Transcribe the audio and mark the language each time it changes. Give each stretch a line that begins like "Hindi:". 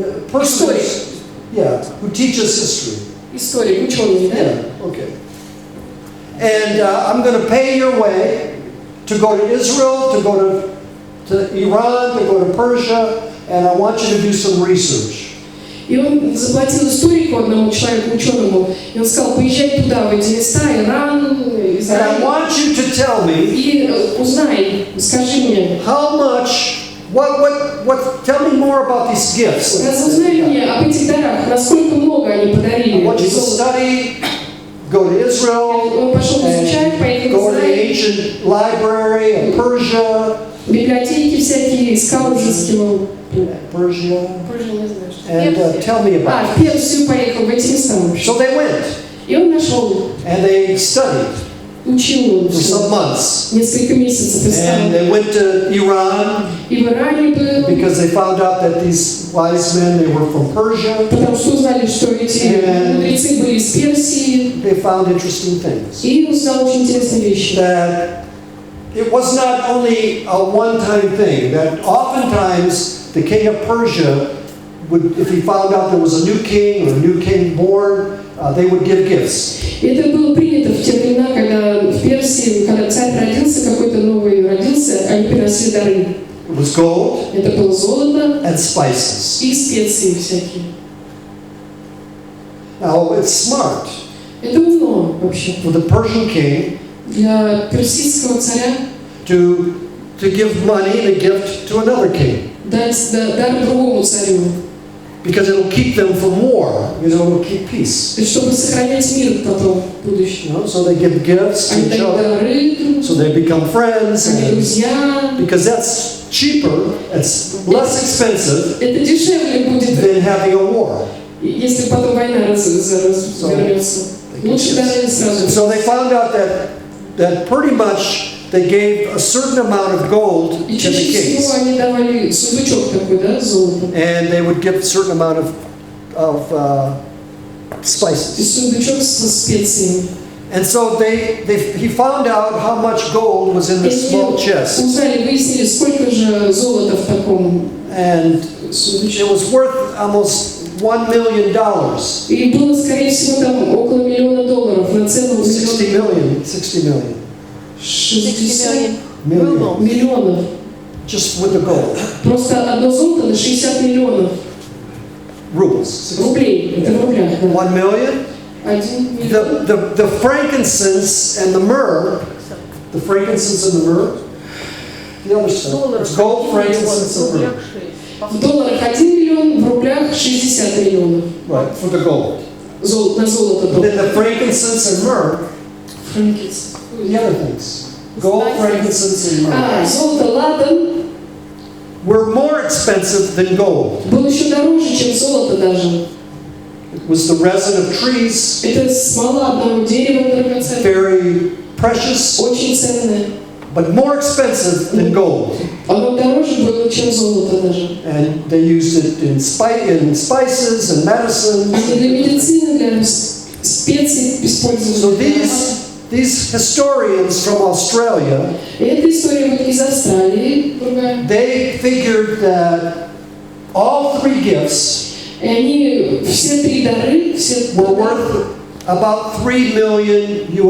English: Person who teaches history.
Russian: История, ученый, да?
English: Yeah, okay. And I'm going to pay your way to go to Israel, to go to Iran, to go to Persia, and I want you to do some research.
Russian: И он заплатил историку одному человеку, ученому, и он сказал, поезжай туда, в эти места, Иран, Израиль.
English: And I want you to tell me.
Russian: И узнай, скажи мне.
English: How much? Tell me more about these gifts.
Russian: Разузнай мне об этих дарах, насколько много они подарили.
English: I want you to study, go to Israel,
Russian: он пошел изучать, поехал
English: go
Russian: в
English: to the
Russian: Израиль.
English: ancient library of Persia.
Russian: Библиотеки всякие искал, изыскивал.
English: Persia.
Russian: Не знаю, что.
English: And tell me about it.
Russian: В Персию поехал, в эти места.
English: So they went.
Russian: И он нашел.
English: And they studied.
Russian: Учил
English: for some months.
Russian: Несколько месяцев искал.
English: And they went to Iran.
Russian: И в Иране был.
English: Because they found out that these wise men, they were from Persia.
Russian: Потому что узнали, что эти мудрецы были из Персии.
English: They found interesting things.
Russian: И узнал очень интересные вещи.
English: That it was not only a one-time thing. That oftentimes the king of Persia would, if he found out there was a new king or a new king born, they would give gifts.
Russian: Это было принято в те времена, когда в Персии, когда царь родился, какой-то новый родился, они приносили дары.
English: It was gold.
Russian: Это было золото
English: and spices.
Russian: И специи всякие.
English: Now it's smart.
Russian: Это умно вообще.
English: For the Persian king.
Russian: Для персидского царя.
English: To give money and a gift to another king.
Russian: Дать дар другому царю.
English: Because it'll keep them from war. It'll keep peace.
Russian: Чтобы сохранять мир потом в будущем.
English: So they give gifts to each other. So they become friends.
Russian: Они друзья.
English: Because that's cheaper. It's less expensive.
Russian: Это дешевле будет.
English: Than having a war.
Russian: Если потом война развернется. Лучше дары сразу.
English: So they found out that pretty much they gave a certain amount of gold to the kings.
Russian: Они давали сундучок такой, да, золото.
English: And they would give a certain amount of spices.
Russian: И сундучок со специями.
English: And so he found out how much gold was in this small chest.
Russian: Узнали, выяснили, сколько же золота в таком сундучке.
English: It was worth almost $1 million.
Russian: И было, скорее всего, там около $1 миллиона, на целом
English: 60 million.
Russian: 60 миллионов.
English: Just with the gold.
Russian: Просто одно золото на 60 миллионов.
English: Rubles.
Russian: Рублей. Это в рублях.
English: 1 million.
Russian: 1 миллион.
English: The frankincense and the myrrh. The frankincense and the myrrh. The other stuff. It's gold, frankincense, and myrrh.
Russian: В долларах 1 миллион, в рублях 60 миллионов.
English: Right, for the gold.
Russian: На золото.
English: Then the frankincense and myrrh. Frankincense. The other things. Gold, frankincense, and myrrh.
Russian: Золото, ладан.
English: Were more expensive than gold.
Russian: Было еще дороже, чем золото даже.
English: It was the resin of trees.
Russian: Это смола одного дерева драгоценного.
English: Very precious.
Russian: Очень ценная.
English: but more expensive than gold.
Russian: Оно дороже было, чем золото даже.
English: And they used it in spices and medicines.
Russian: Они для медицины, для специй использовали.
English: So these historians from Australia,
Russian: И эта история вот из Австралии, другая.
English: they figured that all three gifts
Russian: И они, все три дары, все
English: were worth about $3 million.